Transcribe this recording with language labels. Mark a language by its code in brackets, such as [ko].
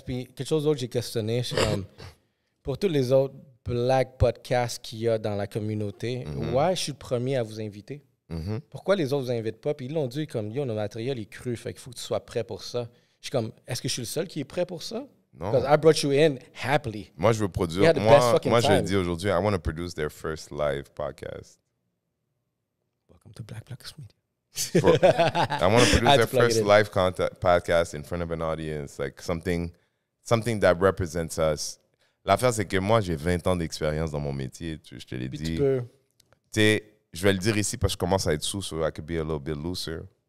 [fr] Puis quelque chose d'autre, j'ai questionné. Je suis comme, pour tous les autres black podcasts qu'il y a dans la communauté, je suis le premier à vous inviter. Pourquoi les autres ne vous invitent pas? Puis ils l'ont dit comme, yo, notre matériel est cru, fait qu'il faut que tu sois prêt pour ça. Je suis comme, est-ce que je suis le seul qui est prêt pour ça? Non. [en] Because I brought you in happily. [fr] Moi, je veux produire. Moi, je le dis aujourd'hui, [en] I want to produce their first live podcast. Welcome to Black Media. I want to produce their first live podcast in front of an audience, like something that represents us. [fr] L'affaire, c'est que moi, j'ai 20 ans d'expérience dans mon métier, je te l'ai dit. Tu sais, je vais le dire ici parce que je commence à être sous, [en] so I could be a little bit looser.